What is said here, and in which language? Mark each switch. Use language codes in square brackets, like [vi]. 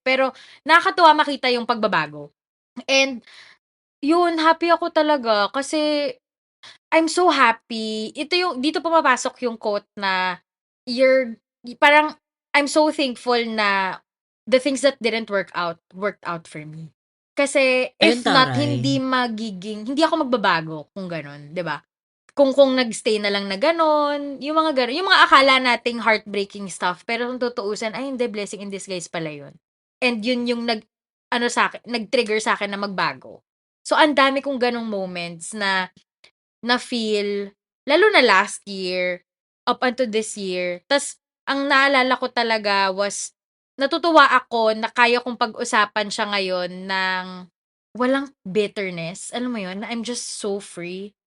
[tl] Pero nakakatuwa makita yung pagbabago. And yun, happy ako talaga kasi [en] I'm so happy. [tl] Ito yung, dito pumapasok yung quote na parang, [en] I'm so thankful na the things that didn't worked out for me. [tl] Kasi Ayun [en] if not, [tl] taray. hindi ako magbabago kung ganun, 'di ba? Kung nag-stay na lang na gano'n, yung mga gano'n, yung mga akala nating heartbreaking stuff, pero kung tutuusin, ay hindi, [en] blessing in disguise [tl] pala yun. And yun yung ano sa'kin, nag-trigger sa'kin na magbago. So, ang dami kong gano'ng moments na feel, lalo na last year, up until this year. Tas, ang naalala ko talaga was, natutuwa ako na kaya kong pag-usapan siya ngayon ng walang bitterness. Alam mo yun? Na [en] I'm just so free.